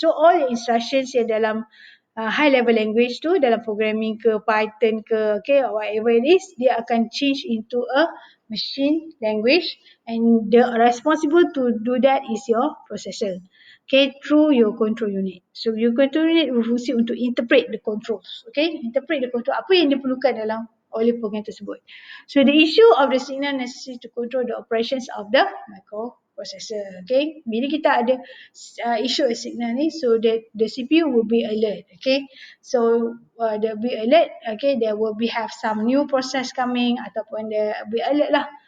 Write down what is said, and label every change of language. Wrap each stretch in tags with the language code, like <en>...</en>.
<en>So all the instructions yang dalam high level language tu, dalam programming ke, Python ke, okay, or whatever it is,</en> <ms>dia akan</ms> <en>change into a machine language and the responsible to do that is your processor. Okay, through your control unit. So your control unit</en> <ms>berfungsi untuk</ms> <en>interpret the controls. Okay, interpret the control.</en> <ms>Apa yang diperlukan oleh program tersebut.</ms> <en>So the issue of the signal necessary to control the operations of the microprocessor. Okay,</en> <ms>bila kita ada</ms> <en>issue a signal ni, so the CPU will be alert. Okay, so there will be alert. Okay, there will be have some new process coming</en> <ms>ataupun</ms> <en>there will be alert lah.</en>